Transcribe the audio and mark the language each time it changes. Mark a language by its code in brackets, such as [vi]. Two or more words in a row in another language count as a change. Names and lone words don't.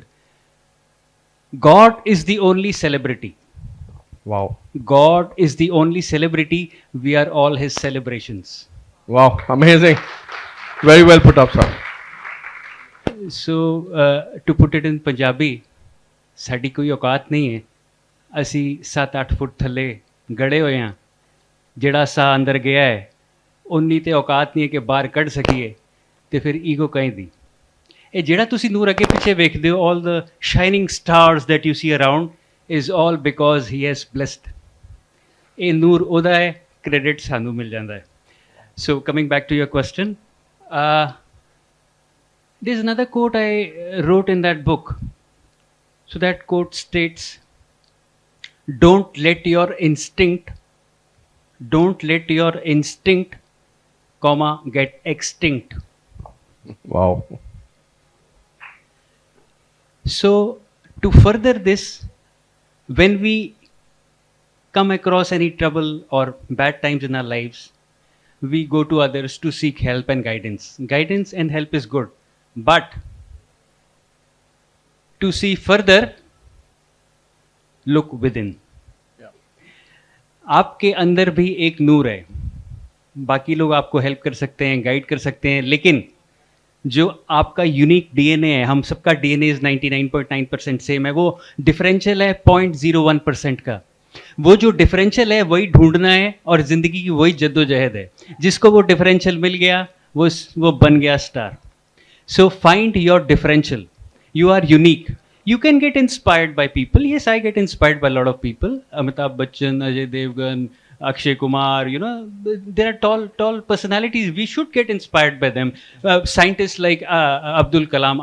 [en] God is the only celebrity. Wow. God is the only celebrity. We are all his celebrations. Wow, amazing. Very well put up, sir. So, to put it in Punjabi, [pa] ਸਾਡੀ ਕੋਈ ਔਕਾਤ ਨਹੀਂ ਹੈ ਅਸੀਂ 7-8 ਫੁੱਟ ਥੱਲੇ ਗੜੇ ਹੋਏ ਹਾਂ ਜਿਹੜਾ ਸਾਹ ਅੰਦਰ ਗਿਆ ਹੈ ਉਨੀ ਤੇ ਔਕਾਤ ਨਹੀਂ ਹੈ ਕਿ ਬਾਹਰ ਕੱਢ ਸਕੀਏ ਤੇ ਫਿਰ ਈਗੋ ਕਹਿੰਦੀ ਇਹ ਜਿਹੜਾ ਤੁਸੀਂ ਨੂਰ ਅੱਗੇ ਪਿੱਛੇ ਵੇਖਦੇ ਹੋ [en] all the shining stars that you see around is all because he has blessed [pa] ਇਹ ਨੂਰ ਉਹਦਾ ਹੈ ਕ੍ਰੈਡਿਟ ਸਾਨੂੰ ਮਿਲ ਜਾਂਦਾ ਹੈ [en] so coming back to your question there's another quote I wrote in that book. So that quote states, don't let your instinct, comma, get extinct. Wow. So to further this, when we come across any trouble or bad times in our lives, we go to others to seek help and guidance. Guidance and help is good. But to see further, look within. [hi] आपके अंदर भी एक नूर है बाकी लोग आपको हेल्प कर सकते हैं गाइड कर सकते हैं लेकिन जो आपका [en] unique DNA [hi] है हम सबका डीएनए इज 99.9% सेम है वो डिफरेंशियल है 0.01% का वो जो डिफरेंशियल है वही ढूंढना है और ज़िंदगी की वही जद्दोजहद है जिसको वो डिफरेंशियल मिल गया वो बन गया स्टार. [en] So find your differential. You are unique. You can get inspired by people. Yes, I get inspired by a lot of people. Amitabh Bachchan, Ajay Devgan, Akshay Kumar. You know, there are tall personalities. We should get inspired by them. Scientists like Abdul Kalam.